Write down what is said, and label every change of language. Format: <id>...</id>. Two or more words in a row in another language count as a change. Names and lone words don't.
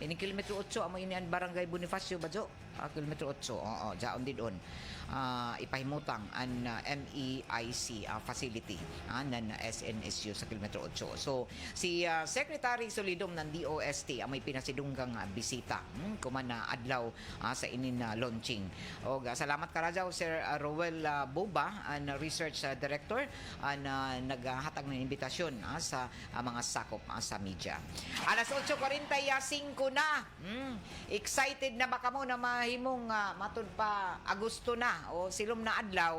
<sgd>Ini kilometro 8 amo ini ang Barangay Bonifacio Badjo, kilometro 8. Oo, jaon didon. Ipahimutang ang MEIC facility ng SNSU sa kilometro 8. So si Secretary Solidum ng DOST ang may pinasidunggang bisita kuman na adlaw sa inin launching. O salamat karajaw Sir Roel Boba, ang Research Director, na naghatag ng imbitasyon sa mga sakop sa media. Alas 8:45 na. Excited na ba kamo na mahimong matud pa Agosto na o silom na adlaw?</sgd>